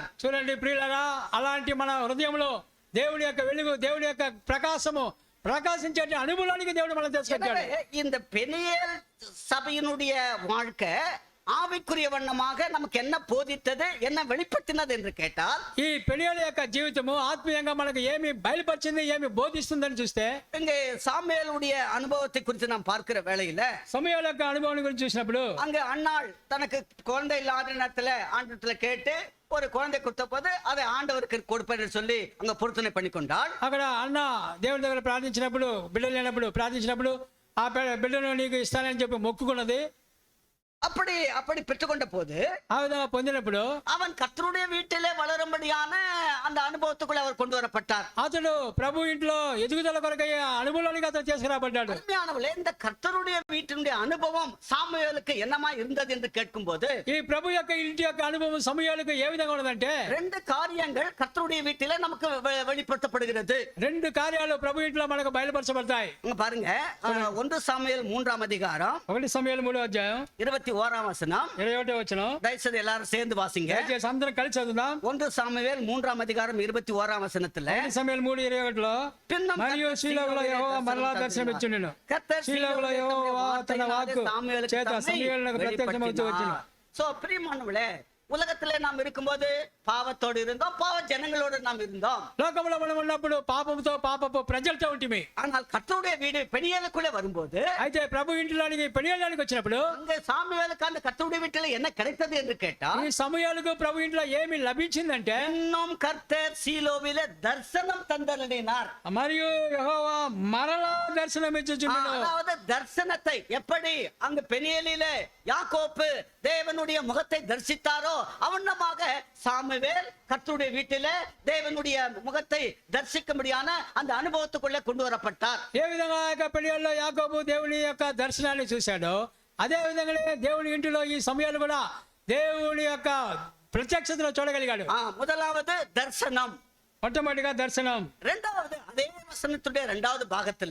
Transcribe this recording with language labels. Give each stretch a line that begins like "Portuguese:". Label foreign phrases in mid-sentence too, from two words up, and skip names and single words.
Telugu: చూడండి ప్రియులారా, అలాంటి మన హృదయంలో దేవుడి యొక్క వెలుగు దేవుడి యొక్క ప్రకాశము ప్రకాశించే అనుభవానికి దేవుడు మనం తీసుకొచ్చాడు.
Tamil: இந்த பெனியேல் சபையினுடைய வாழ்க்கை ஆவிக்குரிய வண்ணமாக நமக்கு என்ன போதித்தது, என்ன வெளிப்படுத்தினது என்று கேட்டால்,
Telugu: ఈ పెనియేలు యొక్క జీవితము ఆత్మీయంగా మనకు ఏమి బయలుపరిచింది, ఏమి బోధిస్తుందని చూస్తే
Tamil: இங்கே சாமுவேலுடைய அனுபவத்தை குறித்து நாம் பார்க்கிற வேளையில
Telugu: సమూయేలు యొక్క అనుభవం గురించి చూసినప్పుడు
Tamil: அங்க அன்னாள் தனக்கு குழந்தை இல்லாத நேரத்துல ஆண்டவரத்துல கேட்டு ஒரு குழந்தை கொடுத்த போது அதை ஆண்டவருக்கு கொடுப்பேன்னு சொல்லி அங்க பொருத்தனை பண்ணி கொண்டாள்.
Telugu: అక్కడ అన్న దేవుని దగ్గర ప్రార్థించినప్పుడు బిడ్డలు లేనప్పుడు ప్రార్థించినప్పుడు ఆ బిడ్డను నీకు ఇస్తానని చెప్పి మొక్కుకున్నది.
Tamil: அப்படி பெற்றுக்கொண்ட போது
Telugu: ఆ విధంగా పొందినప్పుడు
Tamil: அவன் கர்த்தருடைய வீட்டிலே வளரும்படியான அந்த அனுபவத்துக்குள்ள அவர் கொண்டு வரப்பட்டார்.
Telugu: అతడు ప్రభు ఇంట్లో ఎదుగుదల కొరకై అనుభవానికి అతను తీసుకురాబడ్డాడు.
Tamil: உண்மையானவர்களே, இந்த கர்த்தருடைய வீட்டினுடைய அனுபவம் சாமுவேலுக்கு என்னமா இருந்தது என்று கேட்கும் போது
Telugu: ఈ ప్రభు యొక్క ఇంటి యొక్క అనుభవం సమూయేలుకు ఏ విధంగా ఉన్నదంటే
Tamil: 2 காரியங்கள் கர்த்தருடைய வீட்டிலே நமக்கு வெளிப்படுத்தப்படுகிறது.
Telugu: 2 కార్యాలు ప్రభు ఇంట్లో మనకు బయలుపరచబడతాయి.
Tamil: பாருங்க, 1 சாமுவேல் 3ஆம் அதிகாரம்
Telugu: 1 సమూయేలు 3వ అధ్యాయం
Tamil: 21ஆம் வசனம்.
Telugu: 21వ వచనం.
Tamil: தயவுசெய்து எல்லாரும் சேர்ந்து வாசிங்க.
Telugu: దయచేసి అందరం కలిసి చదువుదాం.
Tamil: 1 சாமுவேல் 3ஆம் அதிகாரம் 21ஆம் వచనத்துல
Telugu: 1 సమూయేలు 3:21లో మరియు షీలోగులో యెహోవా మరలా దర్శనమిచ్చుండెను. షీలోగులో యెహోవా తన వాక్కు చేత సమూయేలునకు ప్రత్యక్షమవుతూ వచ్చెను.
Tamil: சோ பிரியமானவர்களே, உலகத்திலே நாம் இருக்கும்போது பாவத்தோடு இருந்தோம், பாவ ஜனங்களோடு நாம் இருந்தோம்.
Telugu: లోకంలో మనం ఉన్నప్పుడు పాపముతో పాపపు ప్రజలతో ఉంటిమి.
Tamil: ஆனால் கர்த்தருடைய வீடு பெனியேலுக்குள்ளே வரும்போது,
Telugu: అయితే ప్రభు ఇంటిలోనికి పెనియేలులోనికి వచ్చినప్పుడు
Tamil: அங்க சாமுவேலுக்கு அந்த கர்த்தருடைய வீட்டில என்ன கிடைத்தது என்று கேட்டால்,
Telugu: ఈ సమూయేలుకు ప్రభు ఇంట్లో ఏమి లభించిందంటే
Tamil: இன்னும் கர்த்தர் சீலோவிலே தரிசனம் தந்தருளினார்.
Telugu: మరియు యెహోవా మరలా దర్శనమిచ్చుచుండెను.
Tamil: அதாவது தரிசனத்தை எப்படி அங்கு பெனியேலிலே யாக்கோப்பு தேவனுடைய முகத்தை தரிசித்தாரோ அவனமாக சாமுவேல் கர்த்தருடைய வீட்டிலே தேவனுடைய முகத்தை தரிசிக்கும்படியான அந்த அனுபவத்துக்குள்ளே கொண்டு வரப்பட்டார்.
Telugu: ఏ విధంగా యొక్క పెనియేలులో యాకోబు దేవుని యొక్క దర్శనాన్ని చూశాడో అదే విధంగానే దేవుని ఇంటిలో ఈ సమయాలు కూడా దేవుని యొక్క ప్రత్యక్షతను చూడగలిగాడు.
Tamil: முதலாவது தரிசனம்,
Telugu: మొట్టమొదటిగా దర్శనం.
Tamil: இரண்டாவது அதே வசனத்துடைய 2வது பாகத்துல